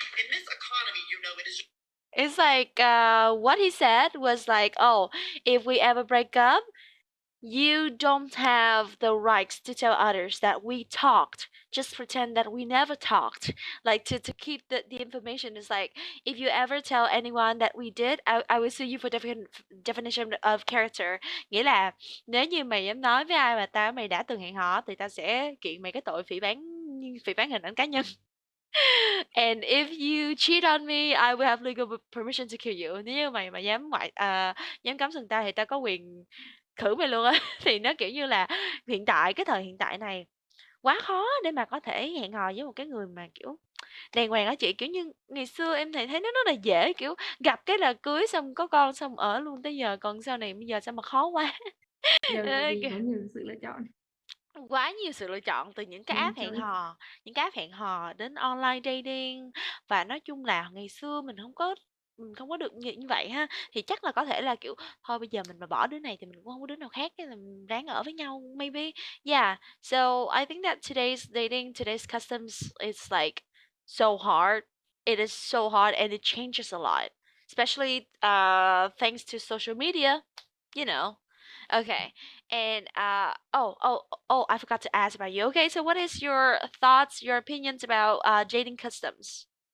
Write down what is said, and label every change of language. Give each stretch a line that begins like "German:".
English: In this economy, it is. It's like what he said was like, oh, if we ever break up, you don't have the rights to tell others that we talked. Just pretend that we never talked. Like to keep the information is like, if you ever tell anyone that we did, I will sue you for definition of character.
Vietnamese: Nghĩa là nếu như mày dám nói với ai mà mày đã từng hẹn hò thì tao sẽ kiện mày cái tội phỉ báng phỉ bán hình ảnh cá nhân.
English: And if you cheat on me, I will have legal permission to kill you.
Vietnamese: Nếu như mày mà dám cắm sừng tao thì tao có quyền thử mày luôn á. Thì nó kiểu như là hiện tại cái thời hiện tại này quá khó để mà có thể hẹn hò với một cái người mà kiểu đàng hoàng á chị, kiểu như ngày xưa em thấy nó rất là dễ, kiểu gặp cái là cưới xong có con xong ở luôn tới giờ, còn sau này bây giờ sao mà khó quá. Giờ Ê, vì có nhiều sự lựa chọn. quá nhiều sự lựa chọn từ những cái
English: Many
Vietnamese: app hẹn
English: choice.
Vietnamese: hò, những cái app hẹn hò đến online dating, và nói chung là ngày xưa mình không có được như vậy ha, thì chắc là có thể là kiểu thôi bây giờ mình mà bỏ đứa này thì mình cũng không có đứa nào khác, cái là mình ráng ở với nhau maybe.
English: Yeah, so I think that today's dating, today's customs is like so hard. It is so hard and it changes a lot, especially thanks to social media, you know. Okay. And I forgot to ask about you. Okay, so what is your thoughts, your opinions about dating customs?